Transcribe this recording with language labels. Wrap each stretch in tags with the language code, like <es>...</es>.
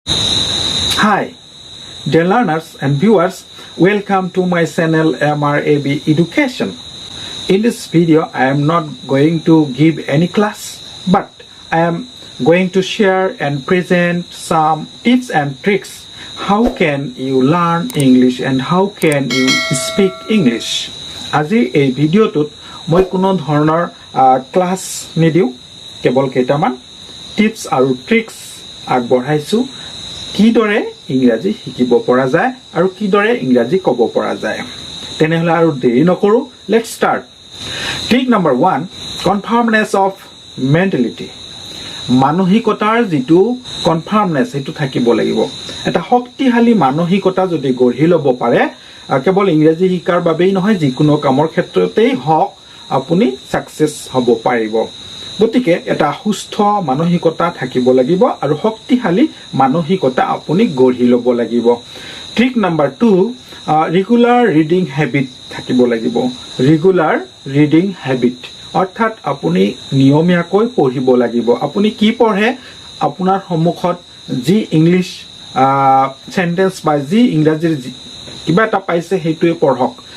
<en>Hi, dear learners and viewers, welcome to my channel MRAB Education. In this video, I am not going to give any class, but I am going to share and present some tips and tricks. How can you learn English and how can you speak English?</en> <as>আজি এই ভিডিওটোত মই কোনো ধৰণৰ class নিদিও, কেৱল কেইটামান tips আৰু tricks আগবঢ়াইছো কিদৰে ইংৰাজী শিকিব পৰা যায় আৰু কিদৰে ইংৰাজী ক'ব পৰা যায়। তেনেহলে আৰু দেৰি নকৰো,</as> <en>Let's start.</en> <as>Trick number 1,</as> <en>Conformness of mentality.</en> <as>মানসিকতাৰ যিটো কনফাৰ্মনেছ সেইটো থাকিব লাগিব। এটা শক্তিশালী মানসিকতা যদি গঢ়ি ল'ব পাৰে, কেৱল ইংৰাজী শিকাৰ বাবেই নহয়, যিকোনো কামৰ ক্ষেত্ৰতেই হওক আপুনি সাকসেস হ'ব পাৰিব। গতিকে এটা সুস্থ মানসিকতা থাকিব লাগিব আৰু শক্তিশালী মানসিকতা আপুনি গঢ়ি ল'ব লাগিব। Trick number 2,</as> <en>regular reading habit</en> <as>থাকিব লাগিব।</as> <en>regular reading habit</en> <as>অৰ্থাৎ আপুনি নিয়মীয়াকৈ পঢ়িব লাগিব। আপুনি কি পঢ়ে, আপোনাৰ সন্মুখত যি ইংলিছ সেন্টেন্স বা যি ইংৰাজীৰ কিবা এটা পাইছে সেইটোৱে পঢ়ক।</as>